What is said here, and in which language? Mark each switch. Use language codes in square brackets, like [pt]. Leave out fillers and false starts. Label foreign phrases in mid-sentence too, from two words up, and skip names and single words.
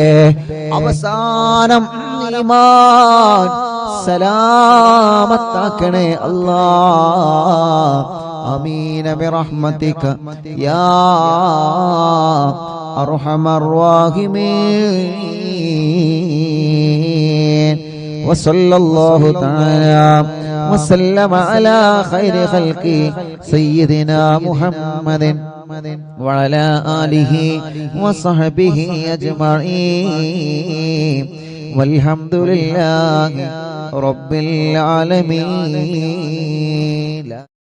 [ml] അവസാനം ഈമാൻ സലാമത്താക്കണേ അല്ലാ. [ar] آمين برحمتك يا أرحم الراحمين. وصلى الله تعالى وسلم على خير خلق سيدنا محمد وعلى آله وصحبه أجمعين والحمد لله رب العالمين.